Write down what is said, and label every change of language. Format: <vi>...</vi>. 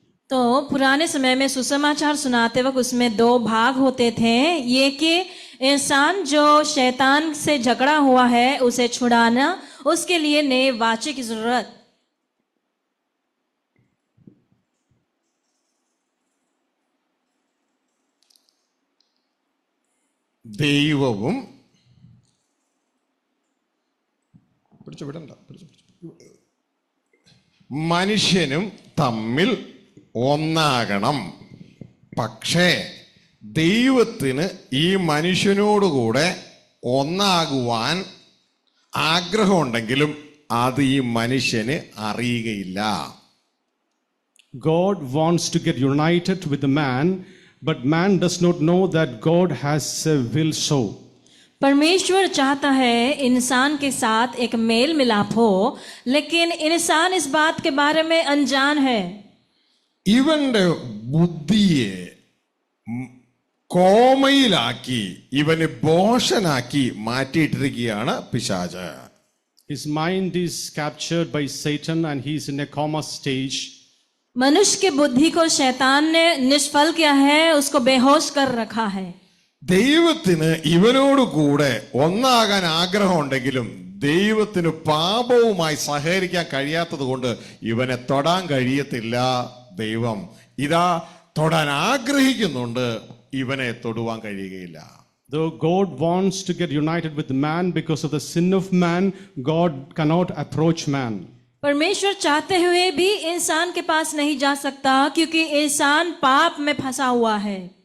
<hi>तो पुराने समय में सुसमाचार सुनाते वक्त उसमें 2 भाग होते थे। ये कि इंसान जो शैतान से झगड़ा हुआ है उसे छुड़ाना, उसके लिए नए वाचे की जरूरत।</hi> <ml>ദൈവവും മനുഷ്യനും തമ്മിൽ ഒന്നാകണം. പക്ഷേ ദൈവത്തിന് ഈ മനുഷ്യനോടുകൂടെ ഒന്നാകുവാൻ ആഗ്രഹമുണ്ടെങ്കിലും അത് ഈ മനുഷ്യന് അറിയുകയില്ല.</ml> <en>God wants to get united with the man, but man does not know that God has a will so.</en> <hi>परमेश्वर चाहता है इंसान के साथ एक मेल मिलाप हो, लेकिन इंसान इस बात के बारे में अनजान है।</hi> <ml>ഇവന്റെ ബുദ്ധിയെ കോമയിലാക്കി ഇവനെ ബോഷനാക്കി മാറ്റിയിട്ടിരിക്കുകയാണ് പിശാച്.</ml> <en>His mind is captured by Satan and he is in a coma stage.</en> <hi>मनुष्य के बुद्धि को शैतान ने निष्फल किया है, उसको बेहोश कर रखा है।</hi> <ml>ദൈവത്തിന് ഇവനോട് കൂടെ ഒന്നാകാൻ ആഗ്രഹമുണ്ടെങ്കിലും ദൈവത്തിന് പാപവുമായി സഹകരിക്കാൻ കഴിയാത്തത് കൊണ്ട് ഇവനെ തൊടാൻ കഴിയത്തില്ല. ദൈവം ഇതാ തൊടാൻ ആഗ്രഹിക്കുന്നുണ്ട്, ഇവനെ തൊടുവാൻ കഴിയുകയില്ല.</ml> <en>Though God wants to get united with man, because of the sin of man, God cannot approach man.</en> <hi>परमेश्वर चाहते हुए भी इंसान के पास नहीं जा सकता क्योंकि इंसान पाप में फंसा हुआ है।</hi>